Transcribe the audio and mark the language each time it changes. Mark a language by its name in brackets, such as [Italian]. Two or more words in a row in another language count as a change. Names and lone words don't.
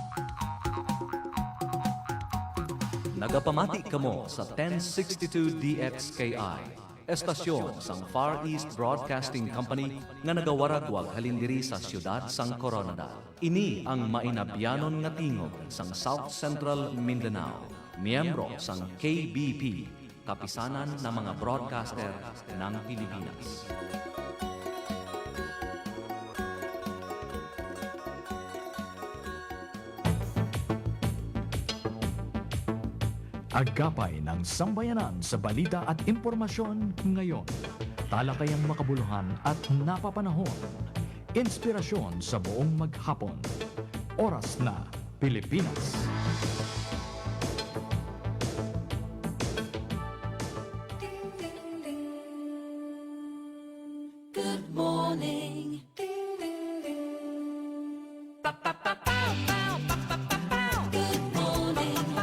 [Hiligaynon] Nagapamati kamo sa 1062 DXKI, estasyon sang Far East Broadcasting Company nga nagawaragwag halindiri sa siyudad sang Coronada. Ini ang mainabyanon nga tingog sang South Central Mindanao, miyembro sang KBP, [Filipino] kapisanan ng mga broadcaster ng Pilipinas. Agapay ng sambayanan sa balita at impormasyon ngayon. Talakayang makabuluhan at napapanahon. Inspirasyon sa buong maghapon. Oras na Pilipinas. [English] Good morning. Good morning.